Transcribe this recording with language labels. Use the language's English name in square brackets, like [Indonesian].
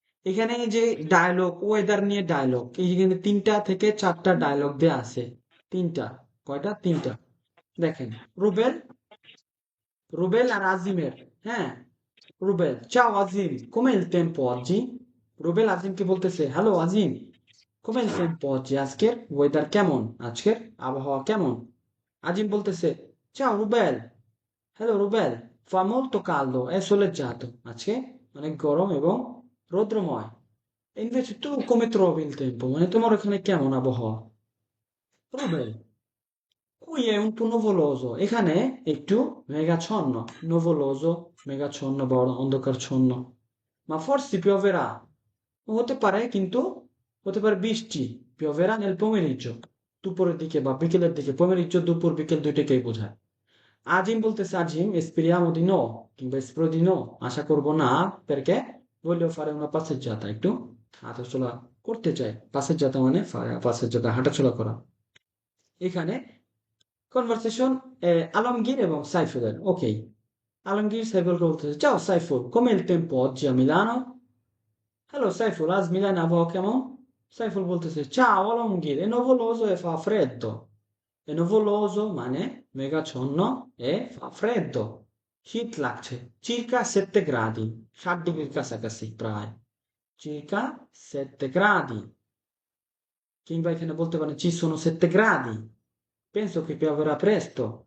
[Bangla] এখানে যে dialogue, weather নিয়ে ডায়লগ, এইখানে 3টা থেকে 4টা ডায়লগ দেয়া আছে। 3টা, কয়টা? 3টা। দেখেন, রুবেল রুবেল আর আজিমের, হ্যাঁ, Rubel, [Italian] ciao Azim, com'è il tempo oggi? [Bangla] Rubel আজিমকে বলতেছে, হ্যালো আজিম, [Italian] com'è il tempo oggi? [Bangla] আজকের ওয়েদার কেমন? আজকের আবহাওয়া কেমন? আজিম বলতেছে, [Italian] ciao Rubel, hello Rubel, fa molto caldo, è soleggiato। [Bangla] আজকে অনেক গরম এবং রৌদ্রময়। [Italian] E invece tu come trovi il tempo? [Bangla] মানে তোমার ওখানে কেমন আবহাওয়া? [Italian] Rubel, qui è un po' nuvoloso, [Bangla] এখানে একটু মেঘাচ্ছন্ন। nuvoloso, মেঘাচ্ছন্ন বা অন্ধকারচ্ছন্ন। [Italian] Ma forse pioverà, [Bangla] হতে পারে কিন্তু হতে পারে বৃষ্টি। [Italian] pioverà nel pomeriggio, [Bangla] দুপুরের দিকে বা বিকেলের দিকে। pomeriggio দুপুর বিকেল দুইটাকেই বোঝায়। আজিম বলতেছে, আজিম [Italian] speriamo di no [Bangla] কিংবা [Italian] spero di no, [Bangla] আশা করব না, [Italian] perché voglio fare una passeggiata, [Bangla] একটু হাঁটাচলা করতে চাই। passeggiata মানে passeggiata হাঁটাচলা করা। এখানে কনভারসেশন আলমগীর এবং সাইফুলের, ওকে। [Italian] Alamgir Saiful [Bangla] বলতেছে, [Italian] ciao Saiful, com'è il tempo oggi a Milano? [Bangla] Hello Saiful, আজ মিলানে আবহাওয়া কেমন? সাইফুল বলতেছে, [Italian] ciao Alamgir, è nuvoloso e fa freddo. È nuvoloso [Bangla] মানে মেঘাচ্ছন্ন [Italian] e fa freddo. [Bangla] শীত লাগছে, [Italian] circa 7 gradi, [Bangla] 7 ডিগ্রির কাছাকাছি প্রায়, [Italian] circa 7 gradi. [Bangla] কিংবা এখানে বলতে পারেন [Italian] ci sono 7 gradi, penso che pioverà presto.